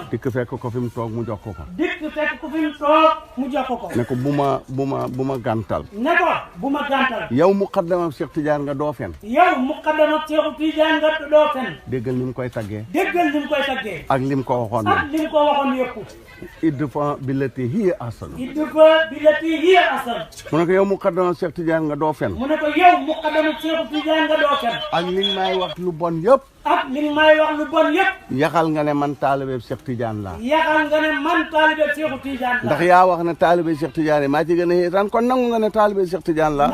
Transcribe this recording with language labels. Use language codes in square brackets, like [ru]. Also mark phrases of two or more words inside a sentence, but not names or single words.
[wo] dikk fekk ko fi mu toog mu jox ko dikk fekk ko fi mu toog mu jox ko ne ko bu ma gàntal ne ko bu ma gàntal yow muqaddamam Cheikh Tidiane nga doo fen yow muqaddamam Cheikh Tidiane nga doo fen déggal ni mu koy taggee déggal ni mu koy taggee ak lim ko waxoon ak lim ko waxoon yëpp [ar] ادفع بالتي هي أحسن ادفع بالتي هي أحسن [wo] mu ne ko yow muqaddamam Cheikh Tidiane nga doo fen mu ne ko yow muqaddamam Cheikh Tidiane nga doo fen ak li may wax lu bon yëpp ak li may wax lu bon yëpp yaxal nga ne man taalibe Cheikh Tidiane laa yaxal nga ne man taalibe Cheikh Tidiane laa ndax yaa wax ne taalibe Cheikh Tidiane yi maa ci gën a xeesaan kon nangu nga ne taalibe Cheikh Tidiane laa